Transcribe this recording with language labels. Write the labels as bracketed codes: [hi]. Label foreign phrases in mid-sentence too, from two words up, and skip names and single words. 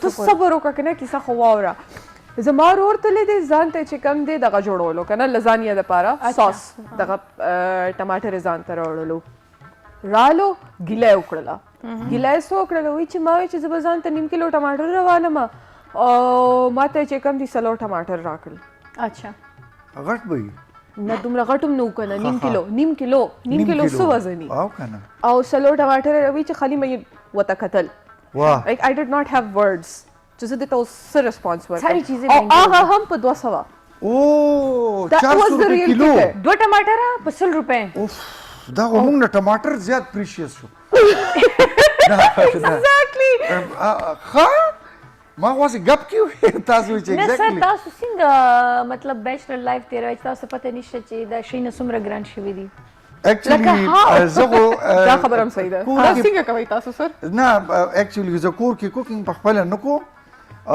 [ps] تو صبر وکړه کنه کیسه خو واوره زما رور تللی دی ځان ته چې کم دی دغه جوړولو کنه لزانیا دپاره ساس دغه ټماټر ځان ته راوړلو رالو ګیله یې وکړله ګیله یې څه وکړله وایي چې ما وایي چې زه به ځان ته نیم کیلو ټماټر راوالم او ما ته چې کم دي سلور ټماټر راکړل اچھا غټ به وي نه دومره غټ هم نه و کنه نیم کیلو څه وزن او کنه او سلور ټماټر وایي چې خالي مې ورته کتل واه [en] like I did not have words [ps] چې زه دې ته اوس څه ریسپانس ورکړم [ur] ساری چیزیں [ps] او هغه هم په 200 او [en] That 400 was the روپے real کیلو ticket. [ps] 2 ټماټر په 100 روپے اوف دا موږ نه ټماټر زیات پریشیس شو [en] Exactly. [ps] ها ما واسه غب کیو تاسو چې نه سر [en] ایگزیکټلی [ps] تاسو څنګه مطلب بیچلر لایف تیروي تاسو پته نشته چې دا شي نه څومره ګران شوی دی اکچولی زه دا خبر هم صحیح ده. دا څنګه کوي تاسو سر؟ نه اکچولی زه کور کې کوکینګ په خپل نه کو او